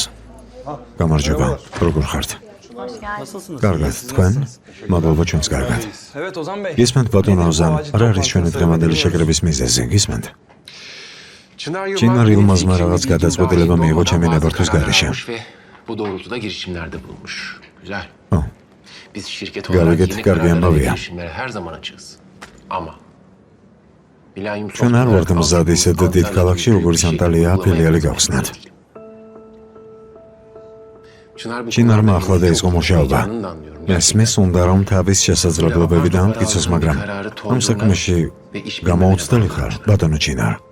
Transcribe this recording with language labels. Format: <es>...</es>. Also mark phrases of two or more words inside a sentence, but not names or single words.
<ka>გამარჯობა, როგორ ხართ? კარგად, თქვენ? მადლობა ჩვენს კარგად. გისმენთ ბატონო ოზან, რა არის ჩვენი დღევანდელი შეკრების მიზეზი? გისმენთ? Çinar Yılmaz'ma რაღაც გადაწყვეტილება მიიღო ჩემი ნებართვის გარეშე.</ka> <tr>Bu doğrultuda girişimlerde bulunmuş. Güzel. Biz şirket olarak yeni kararlara ve girişimlere her zaman açığız. Ama</tr> <ka>ჩვენ არ ვართ მზად ისეთ დიდ ქალაქში, როგორც ანტალია, ფილიალი გავხსნათ. ჩინარმა ახლა დაიწყო მუშაობა. მესმის უნდა რომ თავის შესაძლებლობები დაამტკიცოს, მაგრამ ამ საქმეში გამოუცდელი ხარ, ბატონო ჩინარ.</ka>